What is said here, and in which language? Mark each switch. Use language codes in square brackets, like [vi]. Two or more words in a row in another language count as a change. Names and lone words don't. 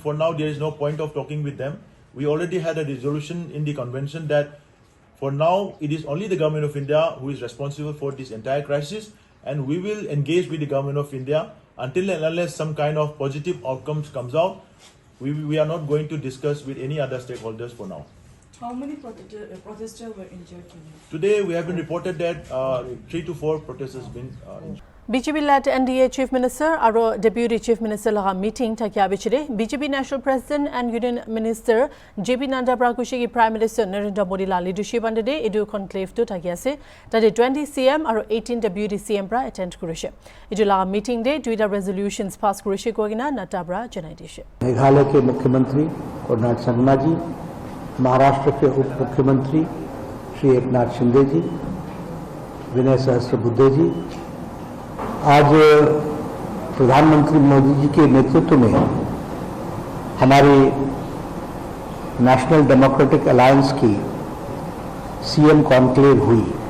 [en] For now, there is no point of talking with them. We already had a resolution in the convention that for now, it is only the government of India who is responsible for this entire crisis, and we will engage with the government of India until and unless some kind of positive outcomes comes out. We are not going to discuss with any other stakeholders for now. How many protesters were injured today? Today, we have been reported that 3 to 4 protesters have been injured. [nag] BJP-led NDA [en] Chief Minister and Deputy Chief Minister [nag] laga meeting thakya bichire BJP [en] National President and Union Minister [nag] JP Nanda Prakushi Prime Minister Narendra Modi la leadership under day edu conclave to thakya ase tade 20 CM and 18 Deputy CM pra attend kurise edu laga meeting day duita resolutions pass kurise kogina natabra janai dishe [hi] मेघालय के मुख्यमंत्री कर्नाड संगमा जी, महाराष्ट्र के उप मुख्यमंत्री श्री एकनाथ शिंदे जी, विनय सहस्त्रबुद्धे जी, आज प्रधानमंत्री मोदी जी के नेतृत्व में हमारी नेशनल डेमोक्रेटिक अलायंस की [en] CM conclave [hi] हुई।